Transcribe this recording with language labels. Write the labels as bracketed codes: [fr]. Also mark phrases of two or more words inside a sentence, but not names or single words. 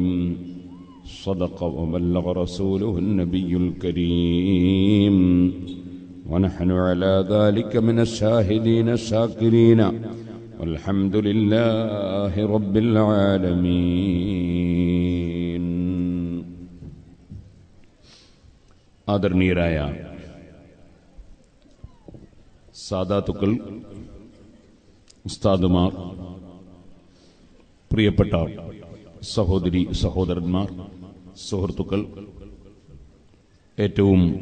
[ar] صدق وبلغ رسوله النبي الكريم. ونحن على ذلك من الشاهدين الشاكرين والحمد لله رب العالمين. [ml] ആദരണീയരായ സാദാത്തുക്കൾ, ഉസ്താദുമാർ, പ്രിയപ്പെട്ട സഹോദരി സഹോദരന്മാർ, സുഹൃത്തുക്കൾ, ഏറ്റവും